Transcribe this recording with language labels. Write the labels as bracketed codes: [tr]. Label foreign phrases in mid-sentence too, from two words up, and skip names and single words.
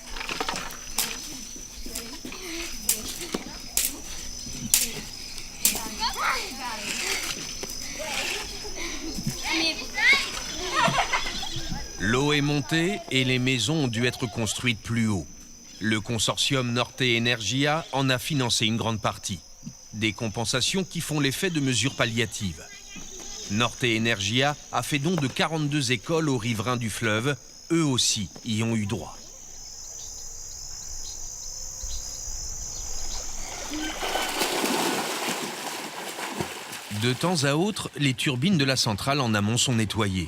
[fr] L'eau est montée et les maisons ont dû être construites plus haut. Le consortium Norte Energia en a financé une grande partie. Des compensations qui font l'effet de mesures palliatives. Norte Energia a fait don de 42 écoles aux riverains du fleuve. Eux aussi y ont eu droit. De temps à autre, les turbines de la centrale en amont sont nettoyées.